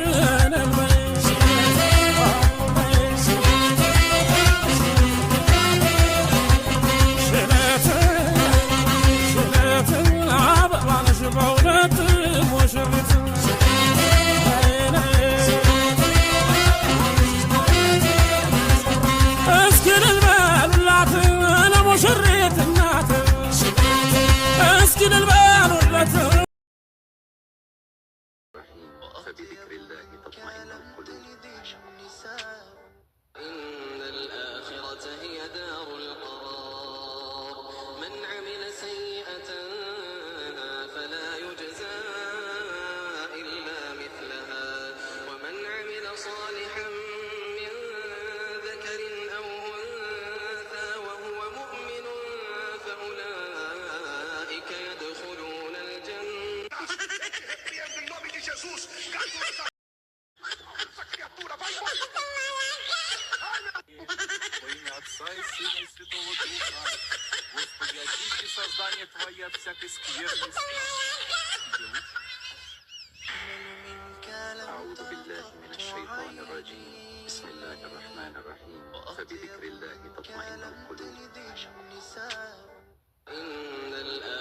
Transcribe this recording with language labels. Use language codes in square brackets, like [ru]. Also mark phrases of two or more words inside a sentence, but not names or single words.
[am] በእውነት ሙሽሪት እስኪ ልበሉላት ለሙሽሪት እናት እስኪ ልበሉላት [ar] فبذكر الله تطمئن القلوب إن الآخرة هي دار القرار من عمل سيئة فلا يجزى إلا مثلها ومن عمل صالحا من ذكر أو أنثى وهو مؤمن فأولئك يدخلون الجنة [ru] Отца и Сына и Святого Духа. Господи, очисти создание Твое от всякой скверны. [ar] أعوذ بالله من الشيطان الرجيم بسم الله الرحمن الرحيم فبذكر الله تطمئن القلوب إن